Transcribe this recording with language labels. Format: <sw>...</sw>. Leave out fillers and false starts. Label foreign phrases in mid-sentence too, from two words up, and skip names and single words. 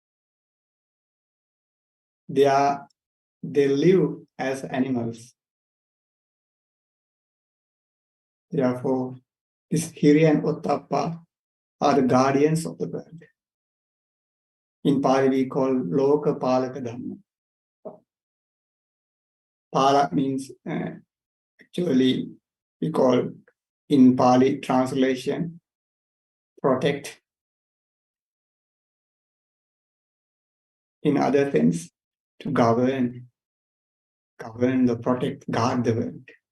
<en>They live as animals. Therefore, this hiri and ottappa are the guardians of the world. In Pali, we call</en> <pi>loka palaka dhamma.</pi> <en>Pala means actually we call in Pali translation protect. In other sense, to govern, the protect, guard the world.</en>